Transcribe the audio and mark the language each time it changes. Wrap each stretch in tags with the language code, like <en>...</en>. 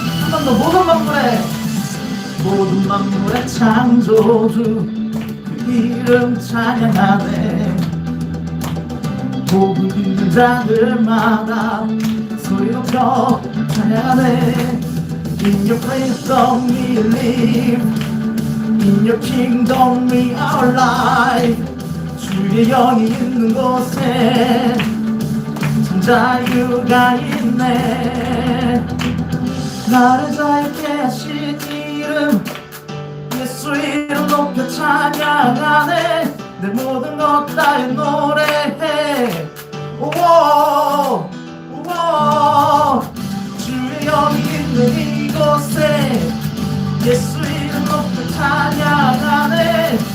<ko>한 번 더. 모든 만물의 창조주 그 이름 찬양하네. 복을 입는 자들마다 소리 높여 찬양하네.</ko> <en>In your kingdom we live, in your kingdom we are alive.</en> <ko>주의 영이 있는 곳에 참 자유가 있네. 나를 자유케 하신 이름 예수 이름 높여 찬양하네. 내 모든 것 다해 노래해. 우와 우와 주의 영이 있는 이곳에 예수 이름 높여 찬양하네.</ko>